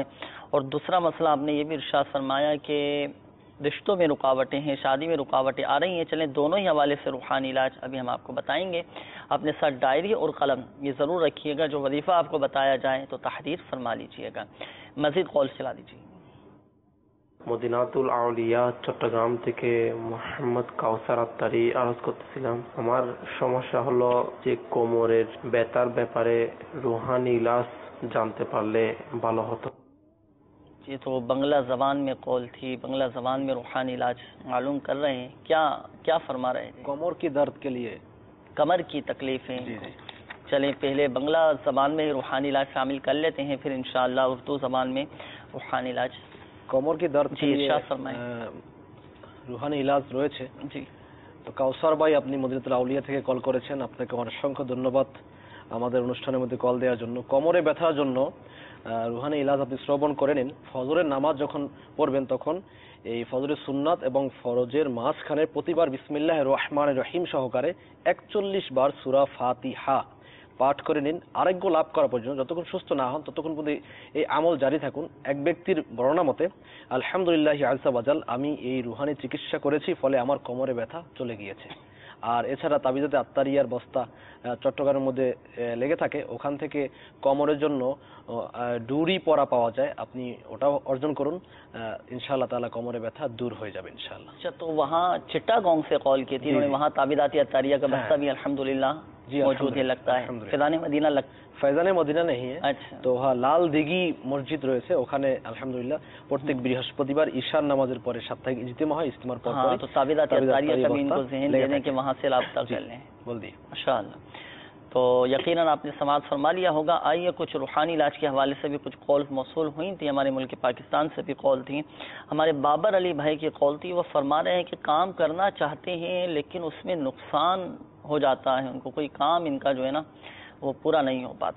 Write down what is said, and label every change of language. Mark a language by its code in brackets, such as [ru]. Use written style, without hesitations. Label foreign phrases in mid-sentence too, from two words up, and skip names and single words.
[ur] اور دوسرا مسئلہ آپ نے یہ بھی ارشاد فرمایا کہ رشتوں میں رکاوٹیں ہیں, شادی میں رکاوٹیں آ رہی ہیں. چلیں دونوں ہی حوالے سے روحانی علاج ابھی ہم آپ کو بتائیں گے. اپنے ساتھ ڈائری اور قلم یہ ضرور رکھیے گا. جو وظیفہ آپ کو بتایا جائے تو تحریر فرما لیجیے گا. مزید کال چلا دیجیے. [bn] মদিনাত আউলিয়া চট্টগ্রাম থেকে মোহাম্মদ কাউসার আত্তারি আরজ করতেছিলাম। আমার সমস্যা হলো যে কোমরের ব্যথার ব্যাপারে রুহানি ইলাজ জানতে পারলে ভালো হতো। [ur] یہ تو بنگلہ زبان میں قول تھی, بنگلہ زبان میں روحانی علاج معلوم کر رہے ہیں. کیا فرما رہے تھے؟ کمر کی درد کے لیے, کمر کی تکلیفیں. چلیں پہلے بنگلہ زبان میں روحانی علاج شامل کر لیتے ہیں, پھر انشاءاللہ اردو زبان میں روحانی علاج. کمر کی درد جی ارشاد فرمائیں. [bn] রুহানি ইলাজ রয়েছে জি. তো কাউসার ভাই আপনি মদিনাতুল আউলিয়া থেকে কল করেছেন, আপনাকে অসংখ্য ধন্যবাদ আমাদের অনুষ্ঠানের মধ্যে কল দেওয়ার জন্য। কোমরে ব্যথার জন্য রুহানি ইলাজ আপনি শ্রবণ করে নিন। ফজরের নামাজ যখন পড়বেন তখন এই ফজরের সুন্নাত এবং ফরজের মাঝখানে প্রতিবার [ar] بسم الله الرحمن الرحيم [bn] সহকারে 41 বার সূরা ফাতিহা পাঠ করে নিন আরোগ্য লাভ করা পর্যন্ত। যতক্ষণ সুস্থ না হন ততক্ষণ পর্যন্ত এই আমল জারি থাকুন। এক ব্যক্তির বর্ণনা মতে, [ar] الحمد لله عز وجل, [bn] আমি এই রুহানি চিকিৎসা করেছি, ফলে আমার কোমরে ব্যথা চলে গিয়েছে। আর এছাড়া তাবিজাতে আত্তারিয়ার বস্তা চট্টগ্রামের মধ্যে লেগে থাকে, ওখান থেকে কোমরের জন্য ডুরি পরা পাওয়া যায়, আপনি ওটাও অর্জন করুন, [ur] ان شاء اللہ تعالیٰ کمرے ویتھا دور ہو جائے ان شاء اللہ. اچھا، تو وہاں چٹاگانگ سے کال کی تھی انہوں نے، وہاں تعویذات عطاریہ کا بستہ بھی الحمدللہ موجود ہے لگتا ہے. फैज़ान मदीना فیضان مدینہ نہیں ہے. अच्छा, [bn] তো লাল দিঘি মসজিদ রয়েছে, ওখানে আলহামদুলিল্লাহ প্রত্যেক বৃহস্পতিবার ঈশার নামাজের পরে সাপ্তাহিক ইজতিমা হয়। ইজতিমার পর [ur] ہاں، تو تعویذات عطاریہ کا بھی ان کو ذہن دینے کے وہاں سے رابطہ کر لیں. بول دیے माशाअल्लाह। تو یقیناً آپ نے سماج فرما لیا ہوگا۔ آئیے کچھ روحانی علاج کے حوالے سے بھی کچھ کال موصول ہوئی تھی، ہمارے ملک پاکستان سے بھی کال تھی. ہمارے بابر علی بھائی کی کال تھی، وہ فرما رہے ہیں کہ کام کرنا چاہتے ہیں لیکن اس میں نقصان ہو جاتا ہے، ان کو کوئی کام ان کا جو ہے نا وہ پورا نہیں ہو پاتا.